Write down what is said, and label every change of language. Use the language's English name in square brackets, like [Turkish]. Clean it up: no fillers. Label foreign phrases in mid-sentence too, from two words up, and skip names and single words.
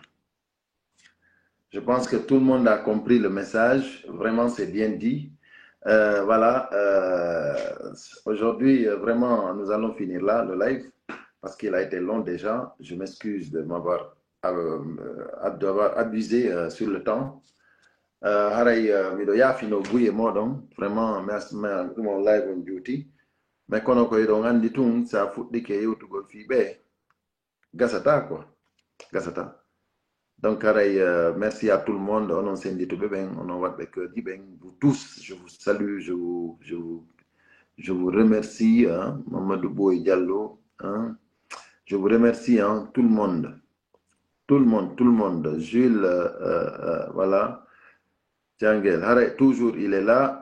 [French] Je pense que tout le monde a compris le message. Vraiment, c'est bien dit. Voilà. Aujourd'hui, vraiment, nous allons finir là, le live, parce qu'il a été long déjà. Je m'excuse de m'avoir abusé sur le temps. [Fula] Haray miɗo yaafino guye moɗon [French] vraiment merci mon live on duty mais [Fula] kono ko eɗon andi tun sa fuɗɗike yewtugol fiɓe gasata quoi gasata [French] donc haray merci à tout le monde [Fula] onon sendituɓe ɓen onon waɗɓe keurji ɓen [French] vous tous je vous salue je vous remercie hein, Mamadou Boy Diallo hein, je vous remercie hein, tout le monde Jules voilà Djangel, Haray, toujours il est là.